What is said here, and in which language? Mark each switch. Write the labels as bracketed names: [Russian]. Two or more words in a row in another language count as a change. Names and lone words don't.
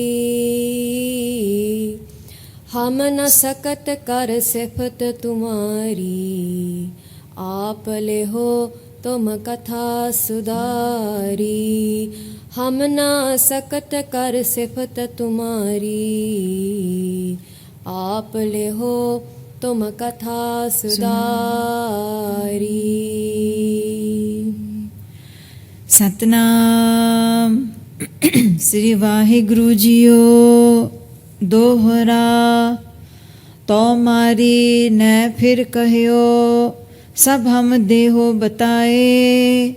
[Braj] हम न सकत कर सिफत तुम्हारी, आप ले हो तुम कथा सुधारी। हम न सकत कर सिफत तुम्हारी, आप ले हो तुम कथा सुधारी। [Punjabi] ਸਤਨਾਮ ਸ੍ਰੀ ਵਾਹਿਗੁਰੂ ਜੀਓ। [Braj] ਦੋਹਰਾ ਤੋ ਮਾਰੀ ਨੈ ਫਿਰ ਕਹਿਓ, ਸਭ ਹਮ ਦੇਹੋ ਬਤਾਏ।